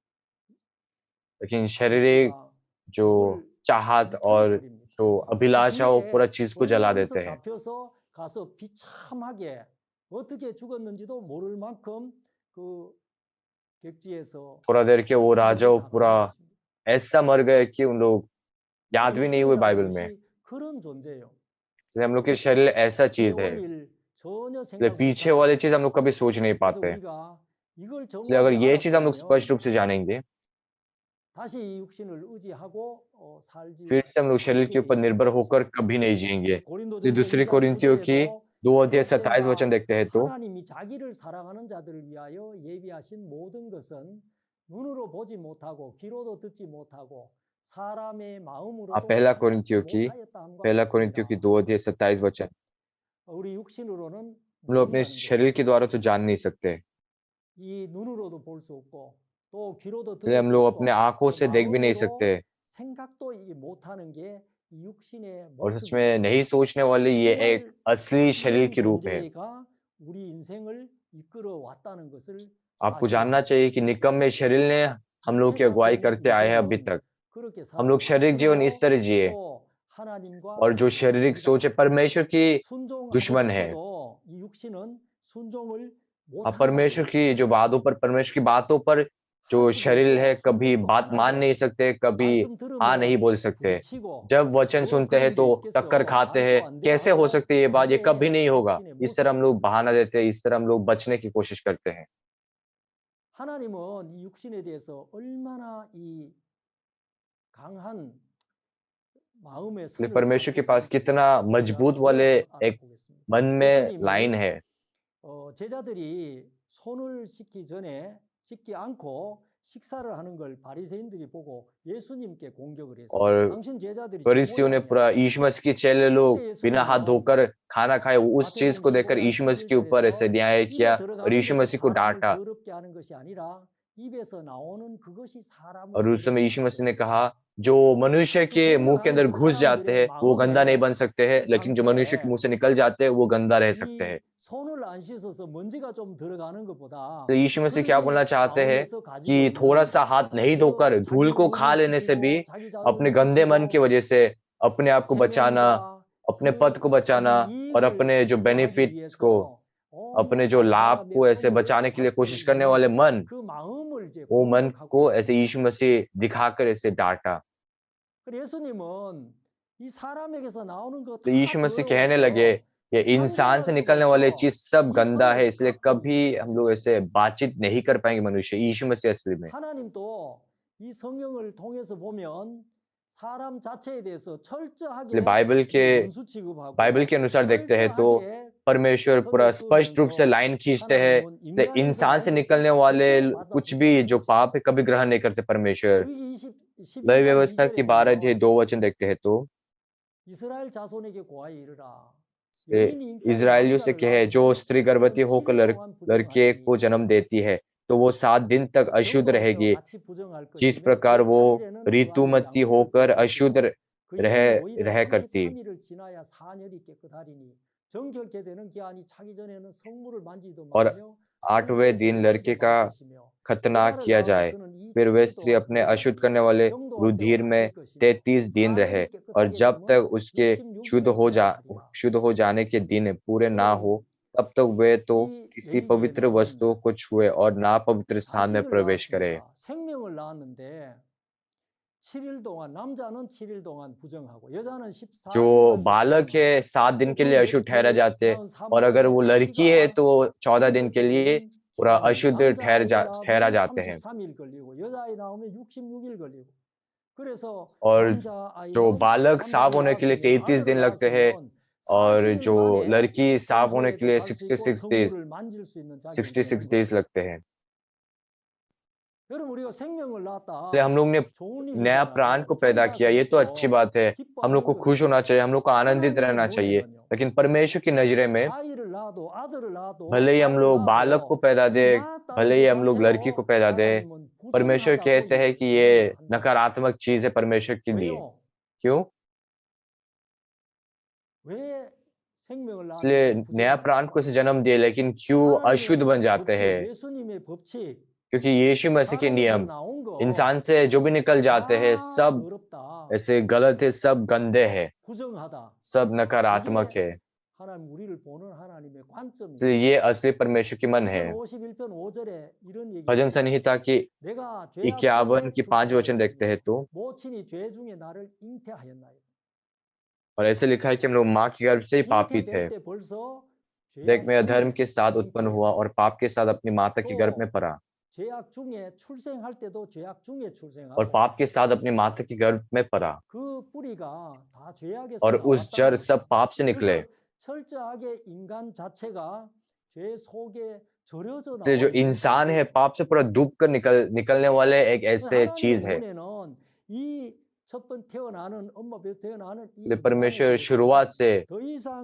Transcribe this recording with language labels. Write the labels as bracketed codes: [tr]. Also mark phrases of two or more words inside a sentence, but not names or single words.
[hi] लेकिन शारीरिक [ko] 우리가 [hi] जो [ko] 그걸 [hi] चाहत और [ko] 태워버립니다. [hi] जो [ko] 그 [hi] अभिलाषा वो पूरा [ko] 뒤에 [hi] चीज़ को जला [ko] 벌거벗어 [hi] देते हैं। [ko] 잡혀서 가서 비참하게 어떻게 죽었는지도 모를 만큼 그 객지에서 [hi] थोड़ा देर के वो राजा [ko] 죽임을 [hi] वो [ko] 당하는 [hi] पूरा [ko] 것입니다. [hi] ऐसा मर गए कि उन लोग [ko] 이 [hi] याद भी नहीं हुए [ko] 육신이라는 [hi] बाइबल में। [ko] 것이 그런 존재예요. [hi] जैसे हम लोग के शरीर ऐसा [ko] 뒤에 [hi] चीज़ है, [ko] 올 일 전혀 [hi] इसलिए [ko] 생각 [hi] पीछे [ko] 못하는 [hi] वाली [ko] 거예요. [hi] चीज़ हम लोग कभी सोच नहीं [ko] 그래서 [hi] पाते। [ko] 우리가 이걸 [hi] इसलिए अगर [ko] 정확히 [hi] ये [ko] 알았다 [hi] चीज़ हम लोग स्पष्ट [ko] 하면 [hi] रूप से जानेंगे, [ko] 다시 이 육신을 의지하고 [hi] फिर [ko] 살지 [hi] से हम लोग शरीर [ko] 않게 [hi] के ऊपर [ko] 되어 있는 [hi] निर्भर होकर [ko] 것입니다. [hi] कभी नहीं जिएँगे। [ko] 그래서 [hi] ये [ko] 고린도전서 [hi] दूसरी [ko] 2장 [hi] कोरिन्थियों की [ko] 9절에도 [hi] 2 अध्याय [ko] 그럴 [hi] 27 [ko] 때마다 [hi] वचन देखते हैं तो [ko] 하나님이 자기를 사랑하는 자들을 위하여 예비하신 모든 것은 눈으로 보지 못하고 귀로도 듣지 못하고 사람의 마음으로도 [hi] पहला [ko] 생각지 [hi] कोरिन्थियों की [ko] 못하였다 함과 [hi] पहला कोरिन्थियों की [ko] 같으니라. [hi] 2 अध्याय 27 वचन। [ko] 우리 육신으로는 [hi] हम लोग अपने [ko] 모른다는 [hi] शरीर के [ko] 것입니다. [hi] द्वारा तो जान नहीं सकते, [ko] 이 눈으로도 볼 수 없고 또 귀로도 [hi] इसलिए [ko] 들을 [hi] हम [ko] 수 [hi] लोग [ko] 없고 [hi] अपने आँखों [ko] 또 [hi] से देख भी नहीं [ko] 마음으로 [hi] सकते [ko] 생각도 이 못하는 게 이 육신의 [hi] और सच [ko] 모습이에요. [hi] में नहीं सोचने वाले ये एक [ko] 정말 [hi] असली शरीर [ko] 이런 [hi] की रूप है। [ko] 존재가 우리 인생을 이끌어 왔다는 것을 [hi] आपको [ko] 아셔야 [hi] जानना [ko] 돼요. [hi] चाहिए कि निकम्मे शरीर ने हम लोग की [ko] 육체가 [hi] अगुवाई [ko] 된 [hi] करते आए हैं अभी [ko] 인생은 [hi] तक। [ko] 그렇게 [hi] हम लोग [ko] 살았어요. [hi] शारीरिक जीवन इस [ko] 그리고 [hi] तरह जिए [ko] 또 하나님과 [hi] और जो शारीरिक सोच है [ko] 적습니다. [hi] परमेश्वर की [ko] 순종하고 [hi] दुश्मन है। [ko] 싶어도 이 육신은 순종을 [hi] हाँ, [ko] 못한다고 [hi] परमेश्वर की [ko] 그랬습니다. [hi] जो बातों पर परमेश्वर की बातों पर [ko] 할 [hi] जो [ko] 수도 [hi] शरीर है [ko] 없고 [hi] कभी [ko] 순종도 [hi] बात [ko] 안 [hi] मान नहीं [ko] 하죠. [hi] सकते, कभी [ko] 말씀 [hi] हाँ नहीं [ko] 들으면 [hi] बोल सकते। [ko] 부딪히고 [hi] जब वचन [ko] 뭐 [hi] सुनते हैं [ko] 그런 게 [hi] तो टक्कर [ko] 있겠어. [hi] खाते [ko] 말도 [hi] हैं, [ko] 안 [hi] कैसे हो [ko] 되고 [hi] सकती है ये बात, ये कभी [ko] 이게 [hi] नहीं होगा। [ko] 육신의 [hi] इस तरह हम [ko] 모습이에요. [hi] लोग बहाना देते हैं, इस तरह हम लोग बचने की कोशिश करते हैं। [ko] 하나님은 이 육신에 대해서 얼마나 이 강한 마음의 [hi] इसलिए [ko] 선을 [hi] परमेश्वर के [ko] 갖고 [hi] पास [ko] 있는지 [hi] कितना [ko] 우리가 [hi] मजबूत [ko] 그걸 [hi] वाले [ko] 한번 [hi] एक [ko] 알아보겠습니다. [hi] मन में [ko] 예수님이 [hi] लाइन है। [ko] 제자들이 손을 씻지 않고 식사를 하는 걸 바리새인들이 보고 예수님께 공격을 했어요. [hi] और [ko] 당신 제자들이 지금 [hi] फरीसियों ने [ko] 뭐냐 [hi] पूरा [ko] 하냐. [hi] यीशु मसीह के चेले लोग [ko] 그때 [hi] बिना हाथ [ko] 예수님은 [hi] धोकर खाना खाए, उस चीज [ko] 마태복음 [hi] को देखकर [ko] 15장 [hi] यीशु मसीह के ऊपर ऐसे [ko] 11절에서 [hi] न्याय किया [ko] 입에 [hi] और [ko] 들어가는 [hi] यीशु [ko] 것이 [hi] मसीह को [ko] 사람을 [hi] डांटा। [ko] 더럽게 하는 것이 아니라 입에서 나오는 그것이 사람을 [hi] और उस समय [ko] 더럽게 [hi] यीशु [ko] 한다 [hi] मसीह ने कहा, [ko] 그랬습니다. [hi] जो मनुष्य [ko] 그 [hi] के मुंह के अंदर [ko] 공격하는 [hi] घुस जाते [ko] 사람들의 [hi] हैं वो गंदा नहीं [ko] 마음의 [hi] बन सकते हैं, [ko] 그 [hi] लेकिन जो मनुष्य के [ko] 상태에 [hi] मुंह से निकल जाते हैं वो गंदा रह सकते हैं। [ko] 이 손을 안 씻어서 먼지가 좀 들어가는 것보다 [hi] तो यीशु मसीह क्या [ko] 그들이 [hi] बोलना चाहते हैं [ko] 마음에서 [hi] कि [ko] 가지고 [hi] थोड़ा [ko] 있는 [hi] सा हाथ नहीं धोकर धूल [ko] 자기 [hi] को खा [ko] 몸을 [hi] लेने से भी [ko] 지키고 자기 [hi] अपने [ko] 자손을 [hi] गंदे मन की [ko] 지키고 [hi] वजह से अपने आप को बचाना, [ko] 생명과 [hi] अपने पद को [ko] 자기 [hi] बचाना और [ko] 이익을 [hi] अपने जो [ko] 추구하기 [hi] बेनिफिट्स को, [ko] 위해서 [hi] अपने [ko] 온갖 [hi] जो [ko] 다른 [hi] लाभ [ko] 사람의 [hi] को ऐसे [ko] 꿈을 [hi] बचाने के लिए [ko] 잡고 [hi] कोशिश करने वाले [ko] 있는 [hi] मन, [ko] 그 마음을 이제 [hi] वो मन [ko] 공격하고 [hi] को ऐसे [ko] 있습니다. [hi] यीशु मसीह दिखाकर ऐसे डांटा। [ko] 그래서 예수님은 이 사람에게서 나오는 거 [hi] तो [ko] 다 [hi] यीशु मसीह कहने लगे, [ko] 더러워서 [hi] ये इंसान से [ko] 상종할 수가 [hi] निकलने वाले [ko] 없어 [hi] चीज सब [ko] 이 [hi] गंदा है, [ko] 선을 [hi] इसलिए [ko] 갖고 [hi] कभी हम लोग [ko] 앉으세요. [hi] ऐसे बातचीत नहीं कर पाएंगे मनुष्य। यीशु मसीह असली में [ko] 하나님도 이 성경을 통해서 보면 사람 자체에 대해서 [hi] इसलिए [ko] 철저하게 원수 취급하고 [hi] बाइबल के अनुसार देखते हैं तो [ko] 철저하게 [hi] परमेश्वर पूरा [ko] 선을 [hi] स्पष्ट रूप से [ko] 끄면서 [hi] लाइन खींचते हैं। [ko] 하나님은 [hi] तो [ko] 인간에서 [hi] इंसान से [ko] 나오는 [hi] निकलने [ko] 것도 [hi] वाले [ko] 절대로 [hi] कुछ [ko] 받아들이지 [hi] भी [ko] 않는 [hi] जो [ko] 것이죠. [hi] पाप है कभी ग्रहण नहीं करते परमेश्वर। [ko] 레위기 [hi] लय [ko] 12장 [hi] व्यवस्था की [ko] 2절에 [hi] 12 अध्याय [ko] 보면 [hi] 2 वचन देखते हैं तो [ko] 이스라엘 자손에게 고하여 이르라. [hi] ये [ko] 여인이 잉태하여 [hi] इजराइलियों से [ko] 남자를 [hi] कहे, जो [ko] 낳으면 [hi] स्त्री गर्भवती [ko] 그는 [hi] होकर [ko] 7일 동안 [hi] लड़के को [ko] 부정하리니 [hi] जन्म देती है तो वो 7 दिन तक अशुद्ध [ko] 병거로 [hi] रहेगी। [ko] 같이 부정할 [hi] जिस [ko] 것이며 [hi] प्रकार वो [ko] 제8일에는 그 아이의 [hi] ऋतुमती [ko] 양육을 [hi] होकर [ko] 끊을 [hi] अशुद्ध [ko] 것이요 그 [hi] रह [ko] 이후에 노인은 [hi] रह करती। [ko] 33일을 지나야 사년이 깨끗하리니 정결케 되는 기한이 차기 전에는 성물을 만지도 [hi] और [ko] 말며 [hi] 8वें दिन [ko] 성소에 [hi] लड़के [ko] 들어가지도 [hi] का [ko] 말 것이며 [hi] खतना [ko] 여자를 [hi] किया [ko] 낳으면 [hi] जाए। [ko] 그는 이 [hi] फिर वे [ko] 7일 [hi] स्त्री [ko] 동안 [hi] अपने [ko] 부정하여 [hi] अशुद्ध करने वाले [ko] 병도 앞에 [hi] रुधिर में [ko] 맡길 것이며 [hi] 33 दिन रहे, [ko] 4년이 [hi] और [ko] 깨끗하게 [hi] जब [ko] 되면 [hi] तक उसके [ko] 66일을 지나야 하리라. [hi] शुद्ध हो जाने के दिन पूरे ना हो तब तक वे तो [ko] 이 [hi] किसी पवित्र [ko] 레위기에는 [hi] वस्तु को छुए और ना पवित्र स्थान में [ko] 자식을 [hi] प्रवेश करे। [ko] 낳았습니다. 생명을 낳았는데 7일 동안 남자는 7일 동안 부정하고 여자는 [hi] जो [ko] 14일간 [hi] बालक है 7 दिन के लिए अशुद्ध ठहरा जाते, और अगर वो लड़की है तो 14 दिन के लिए पूरा अशुद्ध ठहरा जाते हैं। [ko] 33일 걸리고 여자아이 나오면 66일 걸리고 그래서 [hi] और [ko] 남자아이는 [hi] जो बालक साफ [ko] 남자를 [hi] होने के लिए [ko] 낳았으면 [hi] 33 [ko] 아들을 [hi] दिन लगते हैं, [ko] 낳았으면 [hi] और [ko] 40일 [hi] जो [ko] 만에 [hi] लड़की साफ होने [ko] 성소에 [hi] के लिए [ko] 들어갈 수 있고 [hi] 66 days [ko] 성물을 만질 수 있는 자격이 [hi] 66 [ko] 되는 [hi] days [ko] 거예요. [hi] लगते हैं। [ko] 여러분 우리가 생명을 낳았다. [hi] इसलिए हम लोग ने [ko] 좋은 [hi] नया [ko] 일이잖아요. [hi] प्राण को पैदा किया, ये तो अच्छी बात है। हम लोग को खुश होना चाहिए, हम लोग को आनंदित [ko] 하나님의 [hi] रहना चाहिए। [ko] 눈에는요. [hi] लेकिन परमेश्वर की नजरे में [ko] 아이를 낳아도 아들을 낳아도 [hi] भले ही हम [ko] 딸을 [hi] लोग बालक को [ko] 낳아도 [hi] पैदा [ko] 이 [hi] दे, [ko] 낳았다는 [hi] भले ही [ko] 것 [hi] हम लोग लड़की को [ko] 자체로 [hi] पैदा दे, [ko] 하나님은 [hi] परमेश्वर [ko] 부정하다고 [hi] कहते हैं कि ये [ko] 선언을 한다. [hi] नकारात्मक चीज है परमेश्वर के लिए। [ko] 왜요? [hi] क्यों? [ko] 왜 생명을 [hi] इसलिए [ko] 낳았는데 [hi] नया प्राण को इसे जन्म दिए, लेकिन क्यों अशुद्ध बन जाते [ko] 법칙, [hi] हैं? [ko] 예수님의 법칙, [hi] क्योंकि यीशु मसीह के [ko] 사람에서 [hi] नियम [ko] 나온 거 [hi] इंसान से जो भी निकल जाते हैं [ko] 다 [hi] सब [ko] 더럽다, [hi] ऐसे गलत है, सब गंदे हैं, [ko] 부정하다. [hi] सब नकारात्मक [ko] 이게 [hi] है। [ko] 하나님 우리를 보는 하나님의 관점이에요. [hi] इसलिए ये असली परमेश्वर की मन है। [ko] 시편 51편 5절에 इ런 얘기. [hi] भजन संहिता की [ko] 내가 [hi] 51 की 5 वचन देखते हैं तो, [ko] 모친이 죄 중에 나를 잉태하였나이다. [hi] और ऐसे लिखा है कि हम लोग माँ के गर्भ से ही पापी थे। [ko] 잉태될 때 벌써 [hi] देख, मैं अधर्म [ko] 죄악 [hi] के साथ उत्पन्न हुआ और पाप के साथ अपनी माता के गर्भ में पड़ा, [ko] 죄악 중에 출생할 때도 죄악 중에 [hi] और [ko] 출생하고 [hi] पाप के साथ अपनी माता के गर्भ में पड़ा, [ko] 그 뿌리가 다 죄악에서 [hi] और उस जड़ सब पाप से निकले। [ko] 그래서 철저하게 인간 자체가 죄 속에 절여져 [hi] इसलिए जो [ko] 나온 [hi] इंसान है [ko] 존재예요. [hi] पाप से पूरा डूब कर निकलने वाले एक ऐसे [ko] 하나님의 [hi] चीज है। [ko] 눈에는 이 첫 번 태어나는 엄마 배 태어나는 이 [hi] इसलिए परमेश्वर [ko] 인간에 [hi] शुरुआत से [ko] 더 이상